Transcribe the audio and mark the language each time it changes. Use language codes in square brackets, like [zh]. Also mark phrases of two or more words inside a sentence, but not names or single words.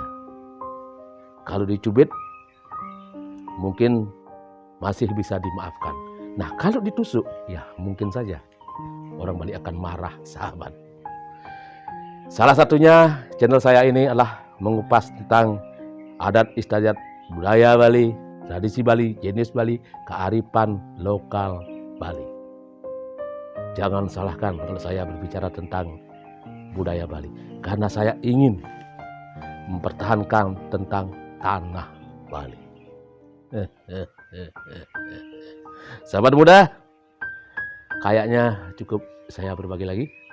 [id] Kalau dicubit, mungkin masih bisa dimaafkan. Nah, kalau ditusuk, ya mungkin saja orang Bali akan marah, sahabat. Salah satunya channel saya ini adalah mengupas tentang adat istiadat budaya Bali, tradisi Bali, jenis Bali, kearifan lokal Bali. Jangan salahkan kalau saya berbicara tentang budaya Bali, karena saya ingin mempertahankan tentang tanah Bali. Sahabat muda, kayaknya cukup saya berbagi lagi.